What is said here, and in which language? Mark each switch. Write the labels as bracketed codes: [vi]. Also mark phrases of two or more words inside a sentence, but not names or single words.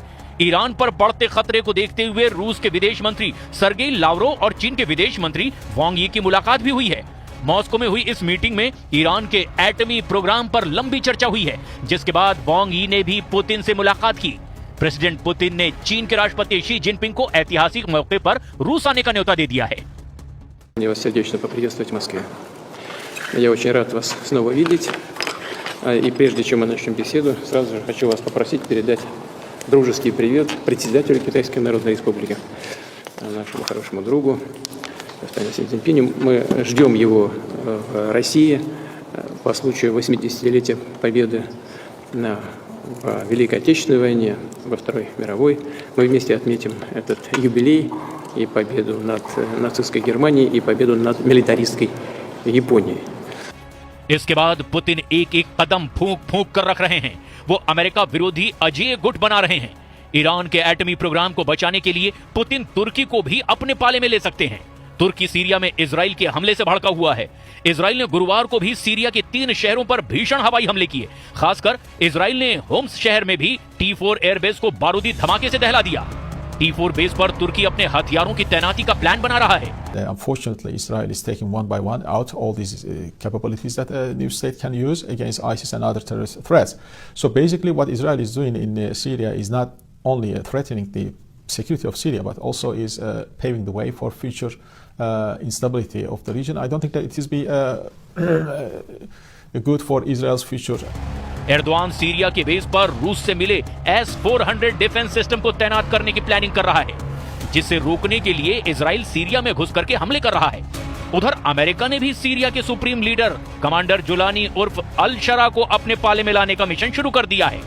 [hi] ईरान पर बढ़ते खतरे को देखते हुए रूस के विदेश मंत्री सर्गेई लावरोव और चीन के विदेश मंत्री वांग यी की मुलाकात भी हुई है। मॉस्को में हुई इस मीटिंग में ईरान के एटमी प्रोग्राम पर लंबी चर्चा हुई है, जिसके बाद वांग यी ने भी पुतिन से मुलाकात की। प्रेसिडेंट पुतिन ने चीन के राष्ट्रपति शी जिनपिंग को ऐतिहासिक मौके पर रूस आने का न्योता दे दिया है। [ru] Я вас сердечно поприветствовать в Москве. Я очень рад вас снова видеть. И прежде чем мы начнем беседу, сразу же хочу вас попросить передать дружеский привет председателю Китайской Народной Республики, нашему хорошему другу господину Си Цзиньпиню. Мы ждем его в России по случаю 80-летия победы в Великой Отечественной войне, во Второй мировой. Мы вместе отметим этот юбилей и победу над нацистской Германией и победу над милитаристской Японией. [hi] इसके बाद पुतिन एक एक कदम फूंक फूंक कर रख रहे हैं। वो अमेरिका विरोधी अजेय गुट बना रहे हैं। ईरान के एटमी प्रोग्राम को बचाने के लिए पुतिन तुर्की को भी अपने पाले में ले सकते हैं। तुर्की सीरिया में इजराइल के हमले से भड़का हुआ है। इजराइल ने गुरुवार को भी सीरिया के 3 शहरों पर भीषण हवाई हमले किए। खासकर इजराइल ने होम्स शहर में भी T4 एयरबेस को बारूदी धमाके से दहला दिया। T4 बेस पर तुर्की अपने हथियारों की तैनाती का प्लान बना रहा है। [en] Unfortunately, Israel is taking one by one out all these capabilities that a new state can use against ISIS and other terrorist threats. So basically what Israel is doing in Syria is not only threatening the security of Syria, but also is paving the way for future instability of the region. I don't think that it is be good for Israel's future. [hi] एर्दोआन सीरिया के बेस पर रूस से मिले S-400 [en] defense system [hi] को तैनात करने की प्लानिंग कर रहा है, जिसे रोकने के लिए इजराइल सीरिया में घुस करके हमले कर रहा है। उधर अमेरिका ने भी सीरिया के [en] supreme leader commander [hi] जुलानी उर्फ अल शरा को अपने पाले में लाने का मिशन शुरू कर दिया है।